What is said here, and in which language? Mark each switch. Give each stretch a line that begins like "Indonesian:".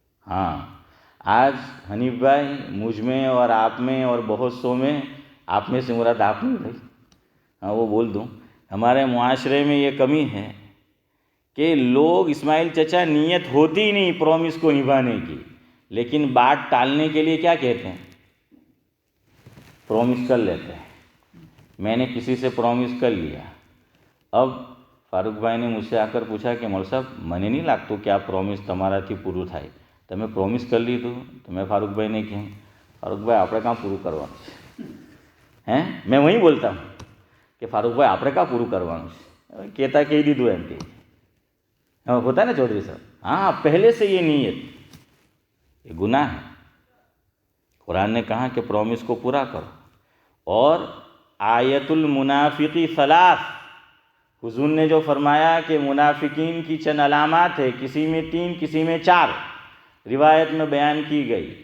Urdu: ہاں آج حنیف بھائی مجھ میں اور آپ میں اور بہت سو میں، آپ میں سے مراد آپ نہیں بھائی، ہاں وہ بول دوں، ہمارے معاشرے میں یہ کمی ہے کہ لوگ اسماعیل چچا نیت ہوتی ہی نہیں پرومس کو نبھانے کی، لیکن بات ٹالنے کے لیے کیا کہتے ہیں؟ پرومس کر لیتے ہیں. میں نے کسی سے پرومس کر لیا. اب فاروق بھائی نے مجھ سے آ کر پوچھا کہ مول صاحب
Gujarati: મને નહીં લાગતું કે આ પ્રોમિસ તમારાથી પૂરું થાય. તમે પ્રોમિસ કરી લીધું. તો મેં ફારૂક ભાઈને કહ્યું, ફારૂક ભાઈ આપણે કાં પૂરું કરવાનું છે? હે મેં વहीं બોલતા હું કે ફારૂક ભાઈ આપણે કાં પૂરું કરવાનું છે? કહેતા કહી દીધું એમ કે
Urdu: ہوتا ہے نا چودھری صاحب. ہاں پہلے سے یہ نیت یہ گناہ ہے. قرآن نے کہا کہ پرومس کو پورا کرو. اور آیت المنافقی ثلاث، حضور نے جو فرمایا کہ منافقین کی چند علامات ہے، کسی میں 3 کسی میں 4 روایت میں بیان کی گئی.